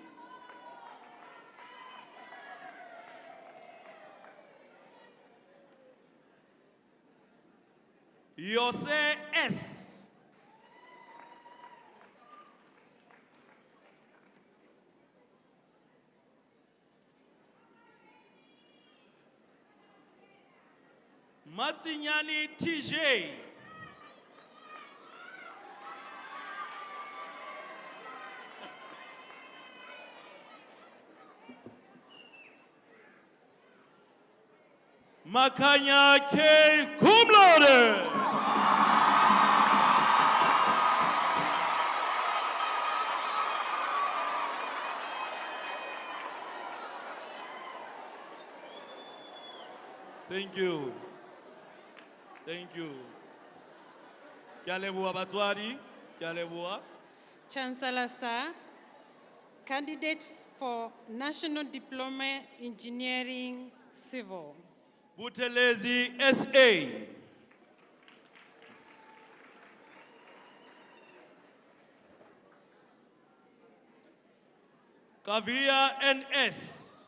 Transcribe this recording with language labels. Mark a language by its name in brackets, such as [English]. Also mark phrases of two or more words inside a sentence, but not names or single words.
[English] Yose S. Matinyani TJ. Makanya K. Cum laude. Thank you. Thank you. Kyaleboa Batwari. Kyaleboa. Chancellor Sir, candidate for National Diploma Engineering Civil. Butelezi SA. Kavia NS.